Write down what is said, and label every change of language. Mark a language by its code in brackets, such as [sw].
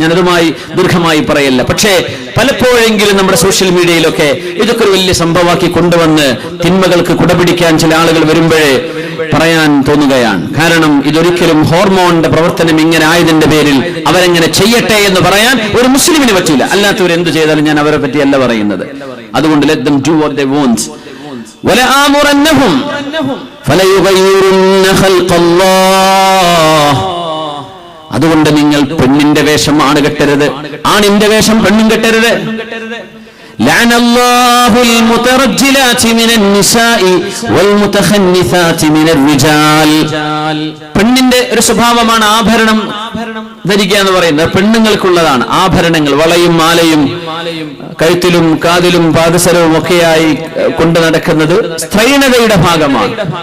[ml] ഞാനതുമായി ദീർഘമായി പറയല്ല. പക്ഷേ പലപ്പോഴെങ്കിലും നമ്മുടെ സോഷ്യൽ മീഡിയയിലൊക്കെ ഇതൊക്കെ ഒരു വലിയ സംഭവമാക്കി കൊണ്ടുവന്ന് തിന്മകൾക്ക് കുടപിടിക്കാൻ ചില ആളുകൾ വരുമ്പോഴേ പറയാൻ തോന്നുകയാണ്. കാരണം ഇതൊരിക്കലും ഹോർമോണിന്റെ പ്രവർത്തനം ഇങ്ങനെ ആയതിന്റെ പേരിൽ അവരെങ്ങനെ ചെയ്യട്ടെ എന്ന് പറയാൻ ഒരു മുസ്ലിമിന് പറ്റില്ല. അല്ലാത്തവർ എന്ത് ചെയ്താലും ഞാൻ അവരെ പറ്റിയല്ല പറയുന്നത്. [en] അതുകൊണ്ട് let them do what they want. [ar] വലആമുറന്നഹും ഫലയുഗയ്യിറുന്ന ഖൽഖല്ലാഹ്. [ml] അതുകൊണ്ട് നിങ്ങൾ പെണ്ണിന്റെ വേഷം ആണ് കെട്ടരുത്, ആണിന്റെ വേഷം പെണ്ണും കെട്ടരുത്. [ar] لعن الله المترجلات من النساء والمتخنثات من الرجال. [ml] പെണ്ണിന്റെ ഒരു സ്വഭാവമാണ് ആഭരണം ധരിക്കുക എന്ന് പറയുന്നത്. പെണ്ണുങ്ങൾക്കുള്ളതാണ് ആഭരണങ്ങൾ. വളയും മാലയും കഴുത്തിലും കാതിലും പാദസരവും ഒക്കെയായി കൊണ്ടു നടക്കുന്നത് സ്ത്രൈണതയുടെ ഭാഗമാണ്.